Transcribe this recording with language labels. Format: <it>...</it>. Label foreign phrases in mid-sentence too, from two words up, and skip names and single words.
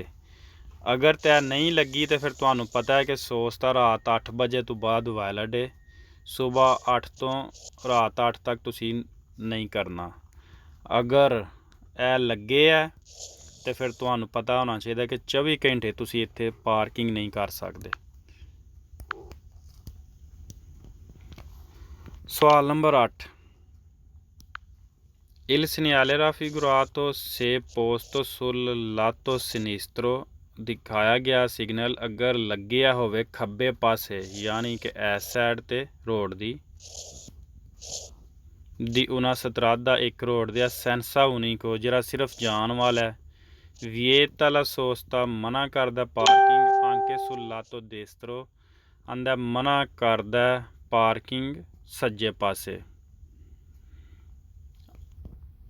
<pa>ਅਗਰ ਤੈ ਨਹੀਂ ਲੱਗੀ ਤੇ ਫਿਰ ਤੁਹਾਨੂੰ ਪਤਾ ਹੈ ਕਿ ਸੋਸਤਾ ਰਾਤ 8 ਵਜੇ ਤੋਂ ਬਾਅਦ ਵੈਲਿਡ ਹੈ, ਸੁਬਾਹ 8 ਤੋਂ ਰਾਤ 8 ਤੱਕ ਤੁਸੀਂ ਨਹੀਂ ਕਰਨਾ। ਅਗਰ ਇਹ ਲੱਗੇ ਹੈ ਤੇ ਫਿਰ ਤੁਹਾਨੂੰ ਪਤਾ ਹੋਣਾ ਚਾਹੀਦਾ ਕਿ 24 ਘੰਟੇ ਤੁਸੀਂ ਇੱਥੇ ਪਾਰਕਿੰਗ ਨਹੀਂ ਕਰ ਸਕਦੇ। ਸਵਾਲ ਨੰਬਰ 8</pa> <it>Il segnale raffigurato se posto sul lato sinistro</it> <pa>ਦਿਖਾਇਆ ਗਿਆ ਸਿਗਨਲ ਅਗਰ ਲੱਗਿਆ ਹੋਵੇ ਖੱਬੇ ਪਾਸੇ, ਯਾਨੀ ਕਿ ਇਸ ਸਾਈਡ ਤੇ ਰੋਡ ਦੀ</pa> <it>una strada</it> <pa>ਇੱਕ ਰੋਡ ਦਾ</pa> <it>senso unico</it> <pa>ਜਿਹੜਾ ਸਿਰਫ ਜਾਣ ਵਾਲਾ ਹੈ।</pa> <it>vieta la sosta</it> <pa>ਮਨਾ ਕਰਦਾ ਪਾਰਕਿੰਗ</pa> <it>anche sul lato destro</it> <pa>ਆਂਦਾ ਮਨਾ ਕਰਦਾ ਪਾਰਕਿੰਗ ਸੱਜੇ ਪਾਸੇ।</pa>